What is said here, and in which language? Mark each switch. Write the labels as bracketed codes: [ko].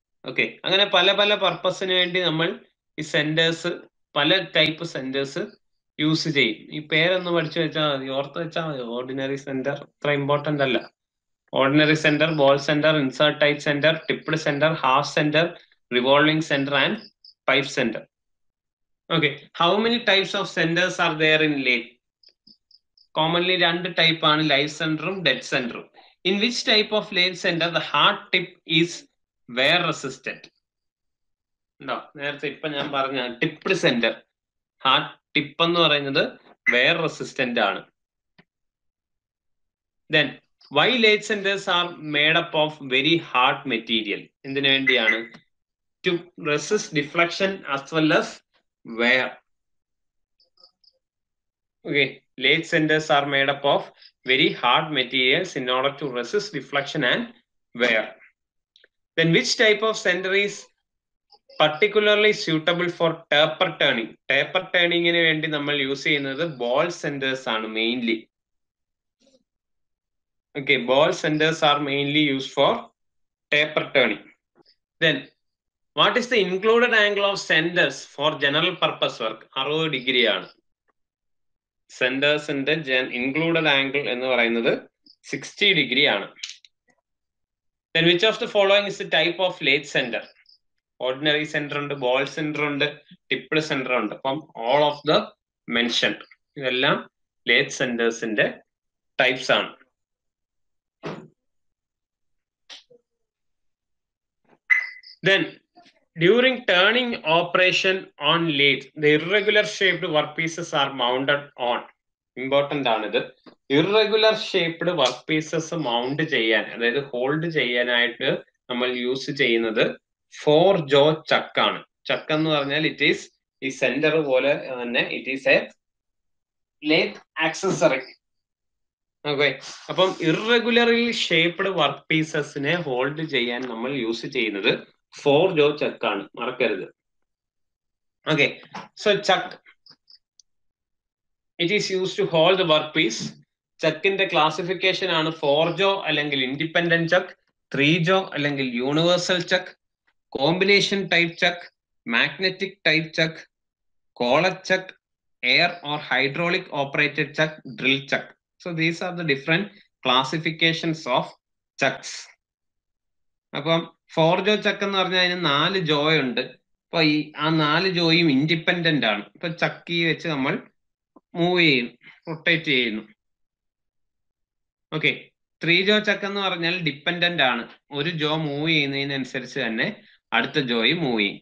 [ml] Okay, അങ്ങനെ പല പല പർപ്പസിന് വേണ്ടി നമ്മൾ ഈ സെന്റേഴ്സ്, പല ടൈപ്പ് സെന്റേഴ്സ് യൂസ് ചെയ്യും. ഈ പേരൊന്ന് പഠിച്ചു വെച്ചാൽ മതി, ഓർത്ത് വെച്ചാൽ മതി. ഓർഡിനറി സെന്റർ അത്ര ഇമ്പോർട്ടന്റ് അല്ല. [en] Ordinary centre, ball centre, insert type centre, tipped centre, half centre, revolving centre and pipe centre. Okay, how many types of centers are there in lathe? [ml] Commonly രണ്ട് ടൈപ്പ് ആണ്, live സെന്ററും dead സെന്ററും. [en] In which type of lathe center the hard tip is wear resistant? [ml] ഉണ്ടോ? നേരത്തെ ഇപ്പൊ ഞാൻ പറഞ്ഞ tipped centre, hard tip എന്ന് പറയുന്നത് wear resistant ആണ്. [en] Then why lathe centers are made up of very hard material? [ml] എന്തിനു വേണ്ടിയാണ്? [en] To resist deflection as well as wear. Okay, lathe centers are made up of very hard materials in order to resist deflection and wear. Then which type of center is particularly suitable for taper turning? [ml] Taper turning ന് വേണ്ടി നമ്മൾ use ചെയ്യുന്നത് ball centers ആണ് mainly. [en] Okay, ball centers are mainly used for taper turning. Then what is the included angle of centers for general purpose work? [ml] 60 degree ആണ്. സെന്റേഴ്സിന്റെ included angle എന്ന് പറയുന്നത് 60 degree ആണ്. [en] Then which of the following is the type of lathe center? Ordinary center ഉണ്ട്, ball center ഉണ്ട്, tipped center ഉണ്ട്. [ml] അപ്പം [en] all of the mentioned [ml] ഇതെല്ലാം lathe centersന്റെ types ആണ്. [en] Then during turning operation on lathe, the irregular shaped workpieces are mounted on. [ml] Important ആണിത്. Irregular shaped workpieces mount ചെയ്യാൻ, അതായത് hold ചെയ്യാനായിട്ട് നമ്മൾ യൂസ് ചെയ്യുന്നത് 4 jaw chuck ആണ്. ചക്ക് എന്ന് പറഞ്ഞാൽ ഇറ്റ് ഈസ് ഈ സെന്റർ പോലെ തന്നെ [en] It is a lathe accessory. [ml] Okay, അപ്പം ഇറഗുലർലി ഷേപ്ഡ് വർക്ക് പീസസിനെ ഹോൾഡ് ചെയ്യാൻ നമ്മൾ യൂസ് ചെയ്യുന്നത് 4 jaw chuck ആണ്, മറക്കരുത്. [en] Okay, so chuck it is use to hold the workpiece. [ml] ചക്കിന്റെ classification ആണ് 4 jaw അല്ലെങ്കിൽ ഇൻഡിപെൻഡന്റ് ചക്ക്, 3 jaw അല്ലെങ്കിൽ universal Chuck, combination type Chuck, magnetic type Chuck, collet Chuck, air or hydraulic operated Chuck, drill Chuck. [en] So these are the different classifications of chucks. [ml] അപ്പം 4 jaw chuck എന്ന് പറഞ്ഞാൽ അതിന് 4 jaw ഉണ്ട്. അപ്പൊ ഈ ആ 4 jawയും ഇൻഡിപെൻഡന്റ് ആണ്. ഇപ്പൊ ചക്കി വെച്ച് നമ്മൾ മൂവ് ചെയ്യുന്നു, റൊട്ടേറ്റ് ചെയ്യുന്നു. ഓക്കെ, 3 jaw chuck എന്ന് പറഞ്ഞാൽ ഡിപ്പെൻഡന്റ് ആണ്. ഒരു ജോ മൂവ് ചെയ്യുന്നതിനനുസരിച്ച് തന്നെ അടുത്ത ജോയും മൂവ് ചെയ്യും.